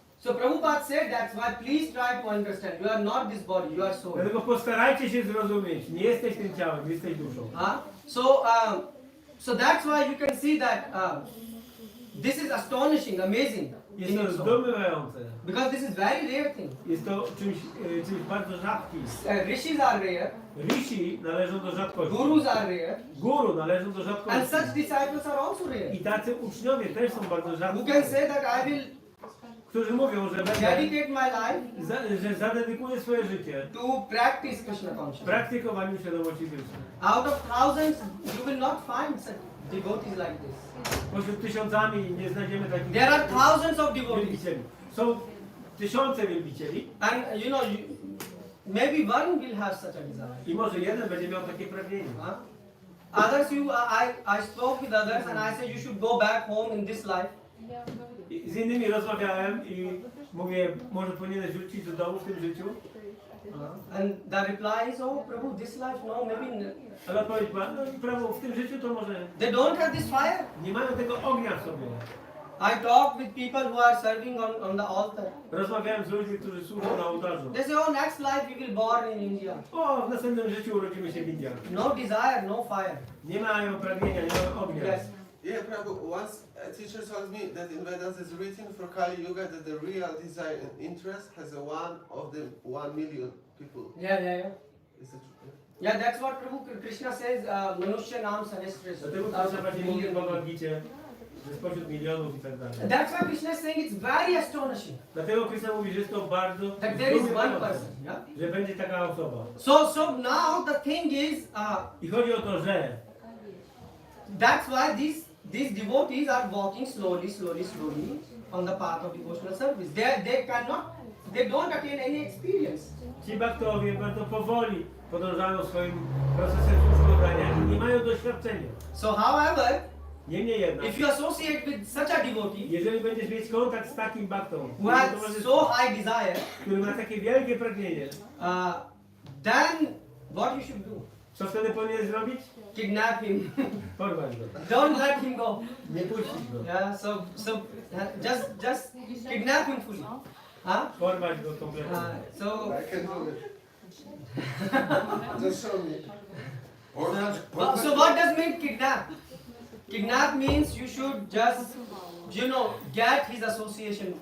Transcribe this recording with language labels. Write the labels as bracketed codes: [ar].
[en] So Prabhupada said that's why please try to understand. You are not this body, you are soul. [pl] Dlatego postarajcie się zrozumieć. Nie jesteś tym ciałem, jesteś duszą. [en] So that's why you can see that this is astonishing, amazing. [pl] Jest to zdumiewające. [en] Because this is very rare thing. [pl] Jest to czymś bardzo rzadkim. [en] Rishis are rare. [pl] Rishi należą do rzadkości. [en] Gurus are rare. [pl] Guru należą do [en] And [pl] rzadkości. [en] such disciples are also rare. [pl] I tacy uczniowie też są bardzo rzadki. [en] Who can say that I will [pl] Którzy mówią, że [en] dedicate my life [pl] że zadedykuję swoje życie [en] to practice Krishna consciousness. [pl] praktykowaniu świadomości Krishna. [en] Out of thousands, you will not find such devotees like this. [pl] Pośród tysiącami nie znajdziemy takich. [en] There are thousands of devotees. [pl] wielbicieli. Są tysiące wielbicieli. [en] And maybe one will have such a desire. [pl] I może jeden będzie miał takie pragnienie. [en] Others, I spoke with others and I said you should go back home in this life. [pl] I z innymi rozmawiałem i mówię, może powinieneś wrócić do domu w tym życiu. [en] And the reply is, oh Prabhu, this life, no, maybe. [pl] Ale odpowiedź była, no Prabhu, w tym życiu to może [en] They don't have this fire. [pl] nie mają tego ognia w sobie. [en] I talk with people who are serving on the altar. [pl] Rozmawiałem z ludźmi, którzy służą na ołtarzu. [en] They say, oh, next life we will born in India. [pl] O, w następnym życiu urodzimy się w Indiach. [en] No desire, no fire. [pl] Nie mają pragnienia, nie mają ognia. [en] Yes. Yeah, Prabhu, once a teacher told me that in Vedas is written for Kali Yuga that the real desire and interest has a one of the 1 million people. Yeah. Is it true? Yeah, that's what Prabhu Krishna says, [sa] Manushya Nam Sahasra. [pl] Dlatego Krishna właśnie mówi w Bhagavad-Gicie, że spośród milionów i tak dalej. [en] That's why Krishna is saying it's very astonishing [pl] Dlatego Krishna mówi, że jest to bardzo [en] that there is one [pl] zdumiewające, [en] person. Yeah? [pl] że będzie taka osoba. [en] So now the thing is, [pl] I chodzi o to, że [en] that's why these devotees are walking slowly on the path of devotional service. They don't attain any experience. [pl] ci baktowie bardzo powoli podążają swoim procesem służbowania i nie mają doświadczenia. [en] So however, [pl] Niemniej jednak, [en] if you associate with such a devotee [pl] jeżeli będziesz mieć kontakt z takim baktą, [en] who has so high desire, [pl] który ma takie wielkie pragnienie, [en] then what you should do? [pl] co wtedy powinieneś zrobić? [en] Kidnap him. [pl] Porwać go. [en] Don't let him go. [pl] Nie puścić go. [en] Yeah. So just kidnap him fully. [pl] Porwać go kompletnie. [en] So I can do it. Just show me. so what does mean kidnap? Kidnap means you should just, get his association